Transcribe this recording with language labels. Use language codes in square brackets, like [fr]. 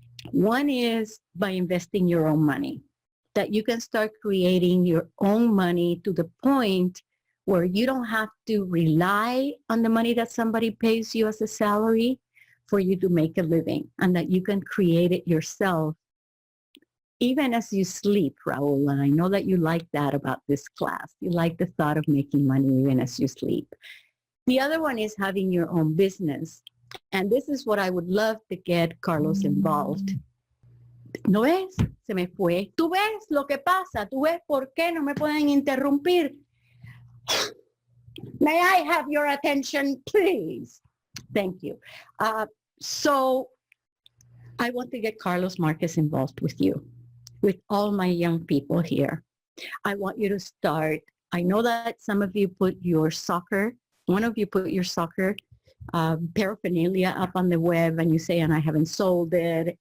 [en] One is by investing your own money, that you can start creating your own money to the point where you don't have to rely on the money that somebody pays you as a salary for you to make a living, and that you can create it yourself even as you sleep, Raul. And I know that you like that about this class. You like the thought of making money even as you sleep. The other one is having your own business. And this is what I would love to get Carlos involved. [es] ¿No ves? Se me fue. ¿Tú ves lo que pasa? ¿Tú ves por qué no me pueden interrumpir? [en] May I have your attention, please? Thank you. So I want to get Carlos Marquez involved with you, with all my young people here. I want you to start. I know that some of you put your soccer, one of you put your soccer paraphernalia up on the web, and you say, and I haven't sold it.